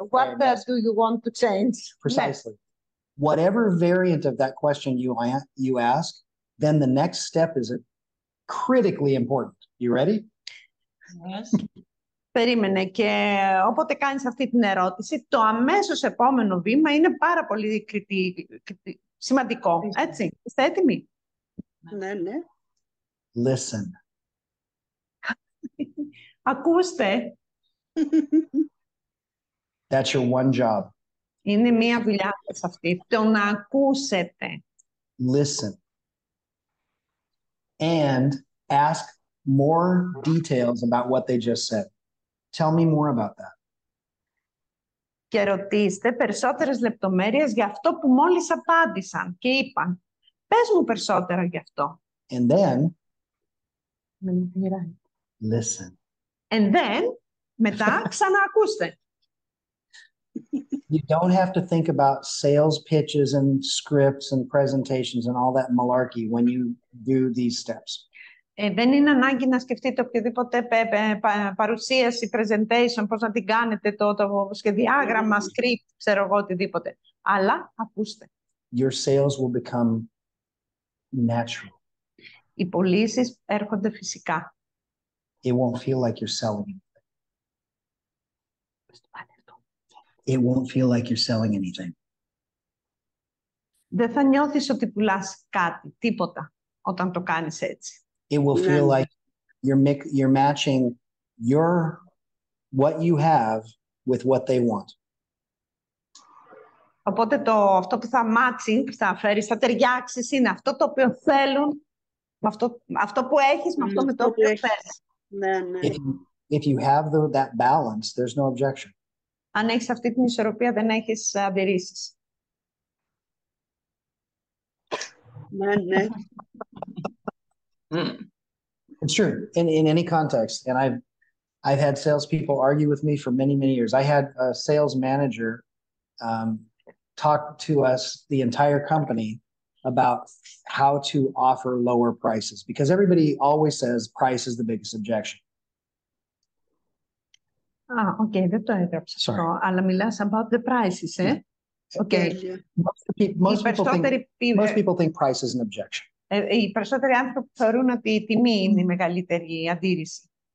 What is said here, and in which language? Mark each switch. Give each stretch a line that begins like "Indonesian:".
English: What do you want to change? Precisely. Whatever variant of that question you ask, then the next step is critically important. You ready? Yes.
Greek: Περίμενε, και όποτε κάνεις αυτή την ερώτηση, το αμέσως επόμενο βήμα είναι πάρα πολύ σημαντικό. Έτσι, είστε έτοιμοι? Ναι, ναι.
English: Listen.
Greek: Ακούστε.
English: That's your one job.
Greek: Είναι μία δουλειά σας αυτή. Το να ακούσετε.
English: Listen. And ask more details about what they just said. Tell me more about that.
Greek: Και ρωτήστε περισσότερες λεπτομέρειες για αυτό που μόλις απάντησαν και είπαν. Πες μου περισσότερα γι' αυτό.
English: And then, listen. And then,
Greek: μετά ξαναακούστε.
English: You don't have to think about sales pitches and scripts and presentations and all that malarkey when you do these steps.
Greek: Δεν είναι ανάγκη να σκεφτείτε οποιοδήποτε παρουσίαση, presentation, πώς να την κάνετε, το σχεδιάγραμμα, script, ξέρω εγώ, οτιδήποτε. Αλλά ακούστε.
English: Your sales will become natural.
Greek: Οι πωλήσεις έρχονται φυσικά.
English: It won't feel like you're selling anything. It won't feel like you're selling anything.
Greek: Δεν θα νιώθεις ότι πουλάς κάτι, τίποτα, όταν το κάνεις έτσι.
English: It will feel like you're matching what you have with what they want.
Greek: Οπότε αυτό που θα matching, που θα φέρεις, θα ταιριάξεις, είναι αυτό το οποίο θέλουν, με αυτό που έχεις, με αυτό με το οποίο θέλεις. Ναι, ναι.
English: If you have that balance, there's no objection.
Greek: Αν έχεις αυτή την ισορροπία, δεν έχεις αντιρρήσεις. Ναι, ναι.
English: It's true in any context. And I've had salespeople argue with me for many, many years. I had a sales manager talk to us, the entire company, about how to offer lower prices, because everybody always says price is the biggest objection.
Greek: Okay, δεν το έγραψα αυτό, αλλά μιλάς
English: about the prices, eh? Okay. Most people think price is an objection.
Greek: Οι περισσότεροι άνθρωποι θεωρούν ότι η τιμή είναι η μεγαλύτερη αντίρρηση.